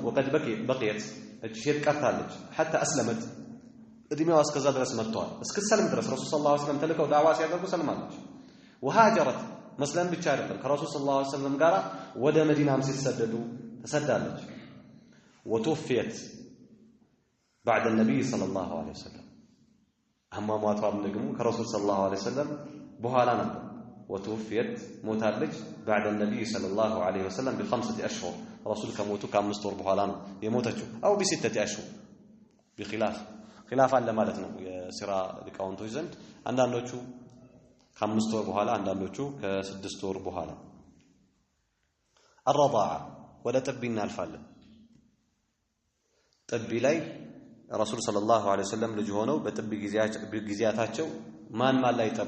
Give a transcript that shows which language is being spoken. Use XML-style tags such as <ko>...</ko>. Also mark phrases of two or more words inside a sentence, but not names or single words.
<ar>وقد بقيت</ar> <am>እቺ ሴት ቀርታለች</am> <ar>حتى أسلمت</ar> <am>እድሜዋ እስከዛ ድረስ መጥቷል። እስክትሰልም ድረስ ረሱል</am> <ar>صلى الله عليه وسلم</ar> <am>ተልከው ዳዕዋ ሲያደርጉ ሰልማለች። ወሃጀረት መስለም ብቻ አይደለም ከረሱል</am> <ar>صلى الله عليه وسلم</ar> <am>ጋር ወደ መዲናም ሲሰደዱ ተሰዳለች።</am> <ar>وتوفيت بعد النبي صلى الله عليه وسلم</ar> <am>አሟሟቷም ደግሞ ከረሱል</am> <ar>صلى الله عليه وسلم</ar> <am>በኋላ ነበር። ወተወፊየት ሞታለች</am> <ar>بعد النبي صلى الله عليه وسلم ب5 أشهر</ar> <am>ረሱል ከሞቱ ከ5 ወር በኋላ ነው የሞተችው።</am> <ar>أو ب6 أشهر</ar> <am>ኺላፍ አለ ማለት ነው የሲራ ሊቃውንቶች ዘንድ። አንዳንዶቹ ከ5 ወር በኋላ አንዳንዶቹ ከ6 ወር በኋላ። الرضاعة ወደ ጥቢ እናልፋለን። ጥቢ ላይ ረሱል</am> <ar>صلى الله عليه وسلم</ar> <am>ልጅ ሆነው በጥቢ ጊዜያታቸው ማን ላይ ጠቡ?</am>